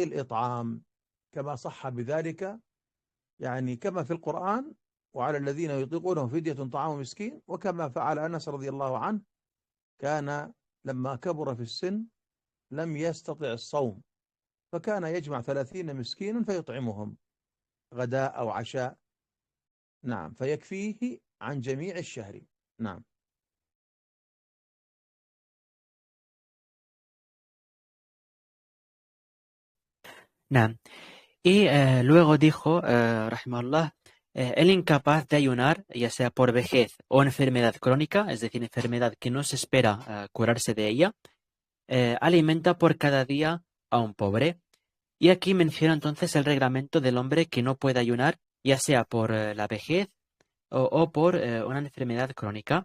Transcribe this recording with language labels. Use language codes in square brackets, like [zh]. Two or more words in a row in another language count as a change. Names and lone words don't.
[ar] الإطعام كما صح بذلك، يعني كما في القرآن: وعلى الذين يطيقونه فدية طعام مسكين، وكما فعل أنس رضي الله عنه، كان لما كبر في السن لم يستطع الصوم فكان يجمع 30 مسكينا فيطعمهم غداء أو عشاء، نعم، فيكفيه عن جميع الشهر. نعم. نعم. [es] Y luego dijo, rahimahullah, el incapaz de ayunar, ya sea por vejez o enfermedad crónica, es decir, enfermedad que no se espera curarse de ella, alimenta por cada día a un pobre. Y aquí menciona entonces el reglamento del hombre que no puede ayunar, ya sea por la vejez o por una enfermedad crónica.